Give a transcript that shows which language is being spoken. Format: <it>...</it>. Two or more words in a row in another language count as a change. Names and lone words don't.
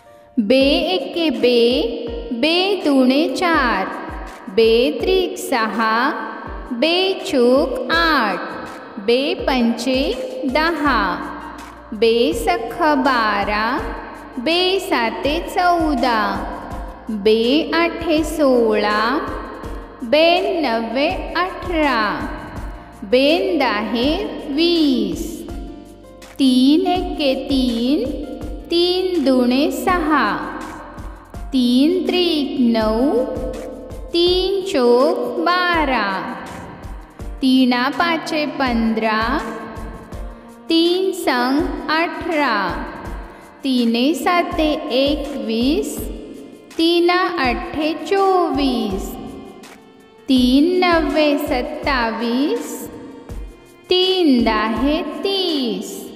<gu>બે એકે બે, બે દુણે ચાર, બે ત્રિક છ, બે ચોક આઠ, બે પંચે દસ, બે છક બાર, બે સાતે 14, બે આઠે 16, બે નવે 18, બે દાહે 20, ત્રણ એકે ત્રણ, ત્રણ દુણે છ, ત્રણ ત્રિક 9, ત્રણ ચોક 12, ત્રણ પાંચે 15, ત્રણ છક 18, ત્રણ સાતે 21, ત્રણ આઠે 24, ત્રણ નવે 27, ત્રણ દાહે 30,</gu>